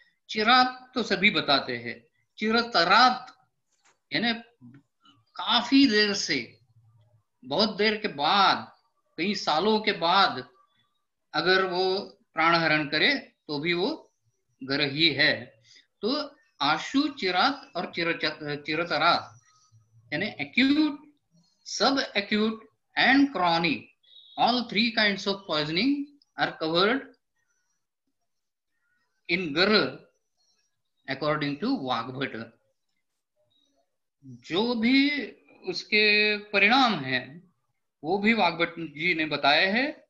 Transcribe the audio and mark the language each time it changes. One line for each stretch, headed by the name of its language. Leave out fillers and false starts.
Hindi: चिरात तो सभी बताते हैं, चिरतरात यानी काफी देर से, बहुत देर के बाद, कई सालों के बाद अगर वो प्राणहरण करे तो भी वो गर ही है। तो आशु, चिरात और चिरतरात यानी
English: Acute, सब acute and chronic, all three kinds of poisoning are covered in gar according to Vagbhata.
Hindi: जो भी उसके परिणाम हैं वो भी वाग्भट जी ने बताए हैं।